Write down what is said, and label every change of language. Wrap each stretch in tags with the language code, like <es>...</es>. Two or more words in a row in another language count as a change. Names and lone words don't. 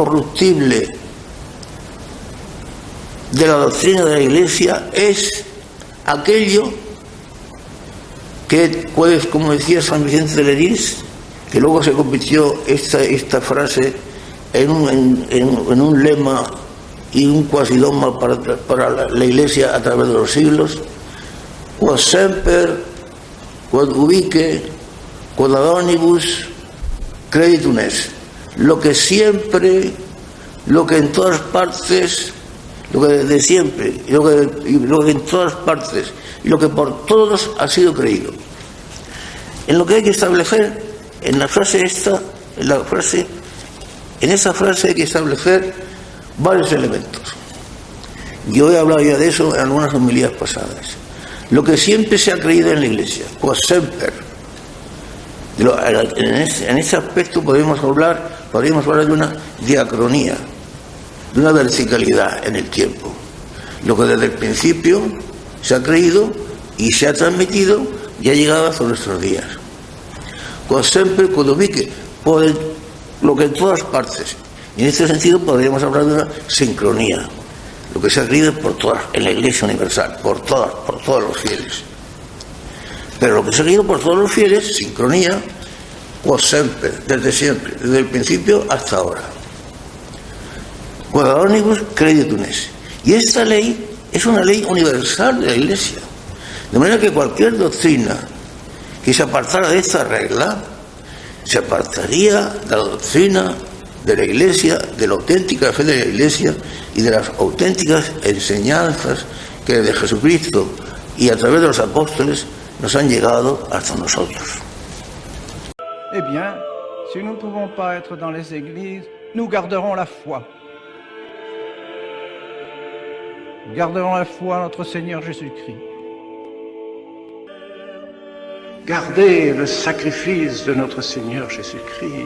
<es>incorruptible de la doctrina de la Iglesia, es aquello que puedes, como decía San Vicente de Lerís, que luego se convirtió esta frase en un lema y un quasi dogma para la Iglesia a través de los siglos:</es> <la>quod semper, quod ubique, quod ad omnibus creditum est.</la> <es>Lo que siempre, lo que en todas partes, lo que desde siempre, y lo que en todas partes, y lo que por todos ha sido creído. En lo que hay que establecer, en esa frase hay que establecer varios elementos. Yo he hablado ya de eso en algunas homilías pasadas. Lo que siempre se ha creído en la Iglesia,</es> <la>quod semper.</la> <es>En ese aspecto podríamos hablar de una diacronía, de una verticalidad en el tiempo. Lo que desde el principio se ha creído y se ha transmitido y ha llegado hasta nuestros días.</es> <la>Quod semper, quod ubique,</la> <es>lo que en todas partes. Y en este sentido podríamos hablar de una sincronía, lo que se ha creído por todas, en la Iglesia universal, por todos los fieles. Pero lo que se ha creído por todos los fieles, sincronía,</es> <la>quod semper,</la> <es>desde siempre, desde el principio hasta ahora.</es> <la>Quod ad omnibus creditum est.</la> <es>Y esta ley es una ley universal de la Iglesia. De manera que cualquier doctrina que se apartara de esta regla, se apartaría de la doctrina de la Iglesia, de la auténtica fe de la Iglesia y de las auténticas enseñanzas que de Jesucristo y a través de los apóstoles nos han llegado hasta nosotros.</es> <fr>Eh bien, si nous ne pouvons pas être dans les églises, nous garderons la foi. Garderons la foi en notre Seigneur Jésus-Christ. Gardez le sacrifice de notre Seigneur Jésus-Christ.</fr>